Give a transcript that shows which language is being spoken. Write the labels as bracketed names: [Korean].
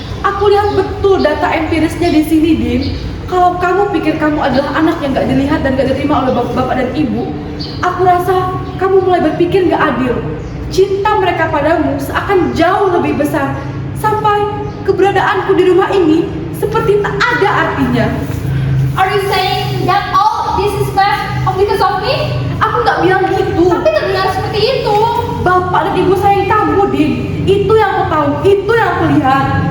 [Indonesian] Aku lihat betul data empirisnya di sini, Din. Kalau kamu pikir kamu adalah anak yang gak dilihat dan gak diterima oleh bapak dan ibu, aku rasa kamu mulai berpikir gak adil. Cinta mereka padamu seakan jauh lebih besar, sampai keberadaanku di rumah ini seperti tak ada artinya. [English] Are you saying that all this is bad because of me? [Indonesian] Aku gak bilang gitu. Tapi terdengar seperti itu. Bapak dan ibu sayang kamu, Din. Itu yang aku tahu, itu yang aku lihat.